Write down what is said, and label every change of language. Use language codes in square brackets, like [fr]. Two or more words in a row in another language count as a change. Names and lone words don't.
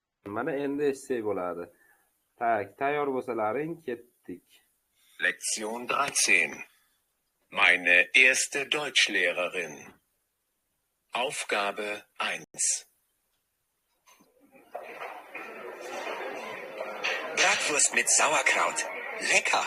[uz] Mana endi eshitsak bo'ladi. Tak, tayyor bo'lsalaring ketdik. [de] Lektion 13. Meine erste Deutschlehrerin. Aufgabe 1. Bratwurst mit Sauerkraut. Lecker.